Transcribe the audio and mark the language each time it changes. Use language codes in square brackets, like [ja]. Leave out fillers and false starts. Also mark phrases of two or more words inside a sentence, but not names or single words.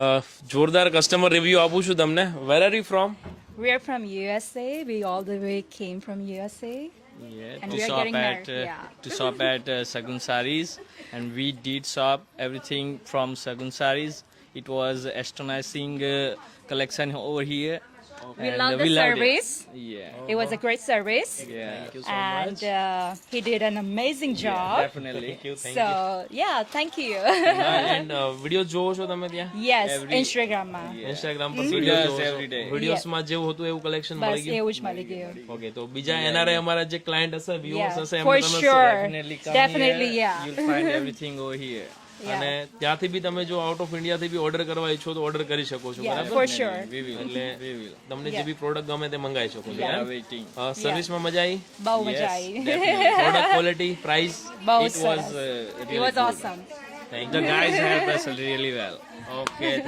[gu] જોરદાર [en] customer review [gu] આપું છું તમને. [en] where are you from? We are from USA. We all the way came from USA. Yeah, And to we are shop getting at married, yeah. to shop at Sagun Saris, and we did shop everything from Sagun Saris. It was astonishing collection over here. We and love the loved it. service. Yeah, It was a great service. yeah. Thank you so And much. he did an amazing job. Definitely. So, yeah, thank you. [gu] એન્ડ વિડીયો જોવો છો તમે ત્યાં? [en] yes, Every- [gu] Instagram માં. ઇન્સ્ટાગ્રામ પર [en] Videos [gu] વિડીયો [en] every day. [gu] વિડીયોઝમાં જેવું હતું એવું કલેક્શન મળી બસ ગયું? એવું જ મળી ગયું. ઓકે, તો બીજા એનઆરઆઈ અમારા જે ક્લાયન્ટ હશે, વ્યુઅર્સ [en] Yeah, [gu] હશે, [en] for [gu] એમને તમે [en] sure. Definitely come Definitely, here. yeah. You'll find everything over here. [gu] અને ત્યાંથી બી તમે જો [en] out of [gu] ઇન્ડિયાથી બી ઓર્ડર કરવા ઈચ્છો તો ઓર્ડર કરી શકો છો, [en] Yeah, [gu] બરાબર? [en] for sure. We will. [gu] એટલે [en] We will. [gu] તમને જે [en] Yeah. [gu] બી પ્રોડક્ટ ગમે તે મંગાવી શકો છો. [en] We are waiting. [gu] સર્વિસમાં મજા આવી? બહુ [en] Yes, [gu] મજા આવી. [en] definitely. product quality, price? [gu] બહુ [en] It was [gu] સરસ. [en] really It was good. awesome. The guys helped us really well. ઓકે.